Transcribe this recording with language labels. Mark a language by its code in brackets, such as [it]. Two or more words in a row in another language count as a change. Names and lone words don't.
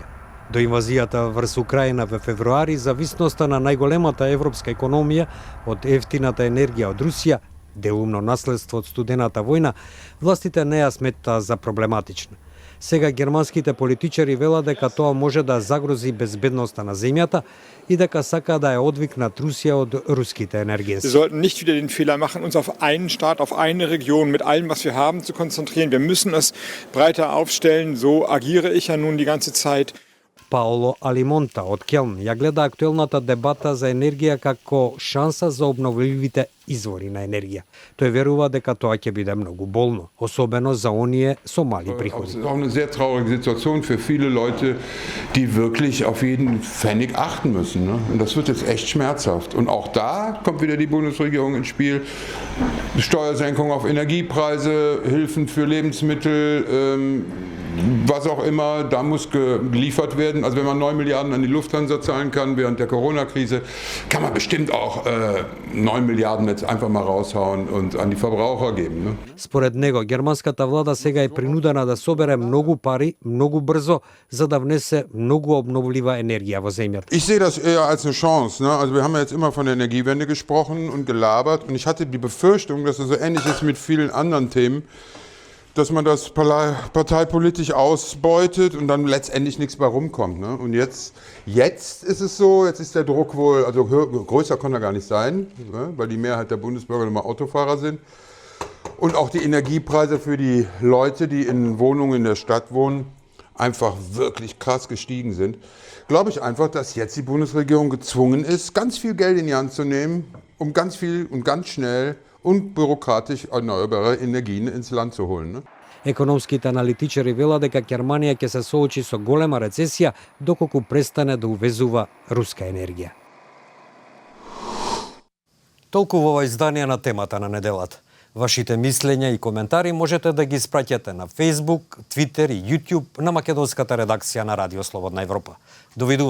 [mk] До инвазијата врз Украина во февруари, зависноста на најголемата европска економија од ефтината енергија од Русија, делумно наследство од студената војна, властите не ја сметаа за проблематична. Сега германските политичари велат дека тоа може да загрози безбедноста на земјата и дека сака да ја одвикнат Русија од руските енергенси. [de] Wir sollten nicht wieder den Fehler machen, uns auf einen Staat, auf eine Region mit allem, was wir haben, zu konzentrieren. Wir müssen es breiter aufstellen. So agiere ich ja nun die ganze Zeit. [mk] Паоло Алимонта од Келн ја гледа актуелната дебата за енергија како шанса за обновливите извори на енергија. Тој верува дека тоа ќе биде многу болно, особено за оние со мали приходи. [de] Es ist auch eine sehr traurige Situation für viele Leute, die wirklich auf jeden Pfennig achten müssen. Ne? Und das wird jetzt echt schmerzhaft. Und auch da kommt wieder die Bundesregierung ins Spiel. Steuersenkung auf Energiepreise, Hilfen für Lebensmittel, was auch immer, da muss geliefert werden. Also wenn man 9 Milliarden an die Lufthansa zahlen kann während der Corona-Krise, kann man bestimmt auch 9 Milliarden jetzt einfach mal raushauen und an die Verbraucher geben. Ne? [mk] Според него, германската влада сега е принудена да собере многу пари, многу брзо, за да внесе многу обновлива енергија во земјата. [de] Ich sehe das eher als eine Chance. Ne? Also wir haben ja jetzt immer von der Energiewende gesprochen und gelabert und ich hatte die Befürchtung, dass es so ähnlich ist mit vielen anderen Themen, dass man das parteipolitisch ausbeutet und dann letztendlich nichts bei rumkommt. Ne? Und jetzt ist es so, jetzt ist der Druck wohl, also größer kann er gar nicht sein, ne? Weil die Mehrheit der Bundesbürger immer Autofahrer sind. Und auch die Energiepreise für die Leute, die in Wohnungen in der Stadt wohnen, einfach wirklich krass gestiegen sind. Glaube ich einfach, dass jetzt die Bundesregierung gezwungen ist, ganz viel Geld in die Hand zu nehmen, um ganz viel und ganz schnell und bürokratisch erneuerbare Energien ins Land zu holen. Ne? [mk] Економските аналитичари велат дека Германија ќе се соочи со голема рецесија доколку престане да увезува руска енергија. Толку во ова издание на темата на неделата. Вашите мислења и коментари можете да ги испраќате на Facebook, Twitter и YouTube на македонската редакција на Радио Слободна Европа.